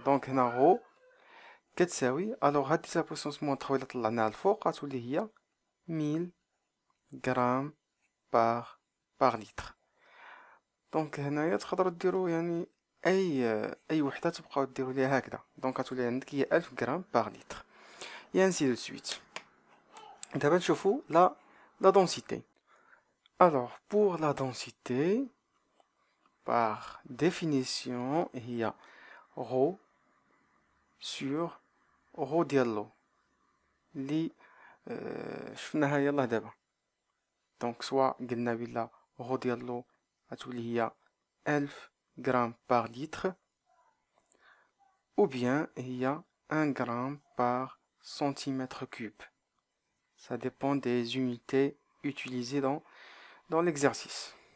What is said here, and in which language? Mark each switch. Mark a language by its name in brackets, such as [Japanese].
[Arabic] دونك هنا غو كتساوي، الوغ هاد 10 لا بويسونس موان 3 الا طلعناها الفوق غتولي هي 1000 غرام باغ لتر. دونك هنايا تقدروا ديروا يعني اي وحده تبقاو ديروا ليها هكذا، دونك غتولي عندك هي 1000 غرام باغ لتر، [French] et ainsi de suite. D'abord, [Arabic] نشوفوا [French] la densité. Alors, pour la densité, par définition, il y a ρ sur ρ [Arabic] ديال لو اللي شفناها يلا دابا. دونك سوا قلنا بلا ρ ديال لو غتولي هي 1000 غرام باغ لتر، [French] ou bien [Arabic] هي [French] 1 gramme par centimètre cube. Ça dépend des unités utilisées dans l'exercice.